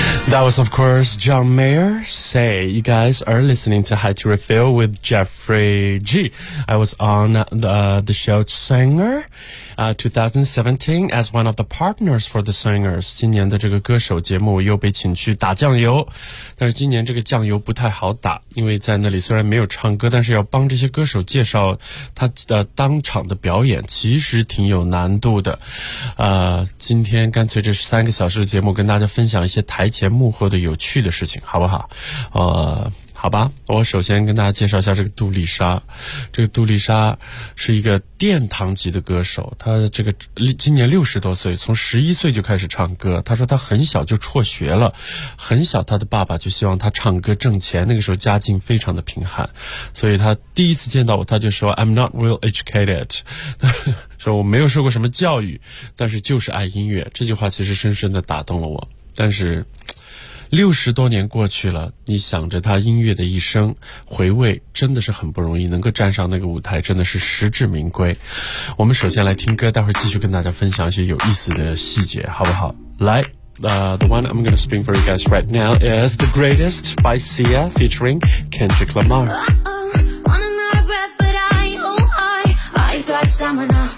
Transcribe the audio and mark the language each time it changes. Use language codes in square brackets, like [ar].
[en] That was, of course, John Mayer. Say, you guys are listening to High to Refill with Jeffrey. Jeffrey G. I was on the show Singer 2017 as one of the partners for the Singers. [zh] 今年的这个歌手节目又被请去打酱油，但是今年这个酱油不太好打，因为在那里虽然没有唱歌，但是要帮这些歌手介绍他的当场的表演其实挺有难度的。今天干脆这三个小时的节目跟大家分享一些台前幕后的有趣的事情好不好。好吧，我首先跟大家介绍一下这个杜丽莎。这个杜丽莎是一个殿堂级的歌手，她这个今年60多岁，从11岁就开始唱歌。她说她很小就辍学了，很小她的爸爸就希望她唱歌挣钱，那个时候家境非常的贫寒，所以她第一次见到我她就说 [en] I'm not well educated， [zh] 说我没有受过什么教育，但是就是爱音乐。这句话其实深深的打动了我，但是60多年过去了，你想着他音乐的一生回味真的是很不容易，能够站上那个舞台真的是实至名归。我们首先来听歌，待会儿继续跟大家分享一些有意思的细节好不好。 [en] 来The one I'm gonna spin for you guys right now is The Greatest by Sia featuring Kendrick Lamar. Uh-oh, run another breath, but I got stamina.